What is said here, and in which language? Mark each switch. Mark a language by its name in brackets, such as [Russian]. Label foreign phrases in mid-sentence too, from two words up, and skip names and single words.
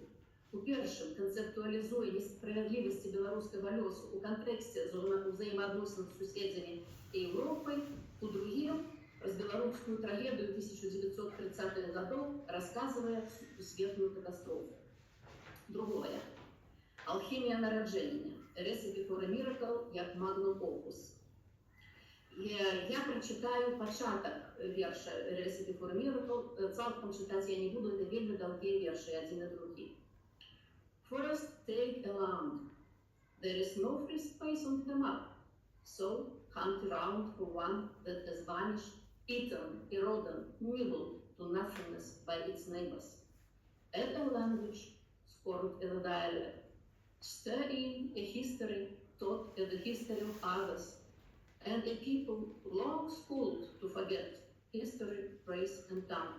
[Belarusian] У першым канцэптуалізуе несправядлівасці беларускага лёсу ў кантэксце ўзаемаадносін з суседзямі і Еўропай, у другім праз беларускую трагедыю 1930-х гадоў расказвае сусветную катастрофу. Другое. Алхімія нараджэння. Recipe for a Miracle як [Latin] magnum opus. [Belarusian] Я прочитаю пачатак верша Recipe for a Miracle. Цалкам чытаць я не буду, это вельмі даўгія вершы, адзін і другі. [English] First take a land. There is no free space on the map. So hunt around for one that has vanished, eaten, eroded, nibbled to nothingness by its neighbors. A language scored as a dialect. Studying a history taught as the history of others, and a people long schooled to forget history, race, and tongue.